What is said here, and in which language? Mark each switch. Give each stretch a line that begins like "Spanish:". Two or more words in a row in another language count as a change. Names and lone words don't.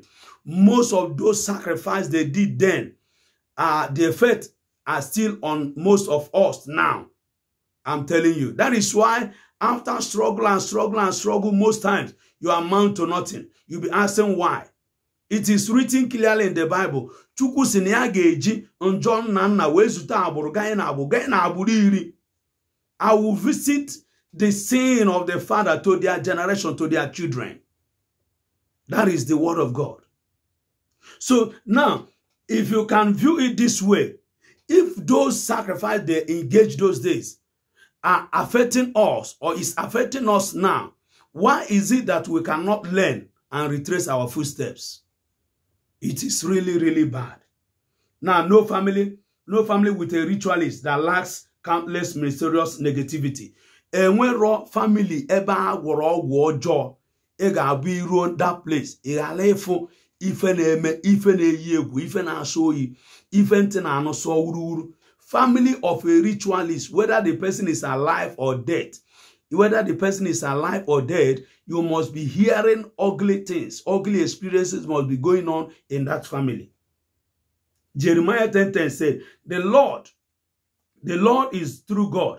English: Most of those sacrifices they did then, the effect are still on most of us now. I'm telling you. That is why after struggle and struggle and struggle, most times you amount to nothing. You'll be asking why. It is written clearly in the Bible.
Igbo: Chukwu si na ya ga-eji njọ nna nna wee zute agbụrụ gaa na agbụrụ iri.
English: I will visit the sin of the father to their generation, to their children. That is the word of God. So now, if you can view it this way, if those sacrifices they engaged those days are affecting us or is affecting us now, why is it that we cannot learn and retrace our footsteps? It is really, really bad. Now, no family with a ritualist that lacks countless mysterious negativity.
Igbo: Enwero family ebe agworo ogwu ọjọọ ị ga-abụ iruo
English: that place
Igbo: ị ghara ịfụ ife na-eme, ife na-eyi egwu, ife na-asọ oyi, ife ntị na-anụsọ ururu.
English: Family of a ritualist, whether the person is alive or dead, you must be hearing ugly things, ugly experiences must be going on in that family. Jeremiah 10:10 said, the Lord is true God.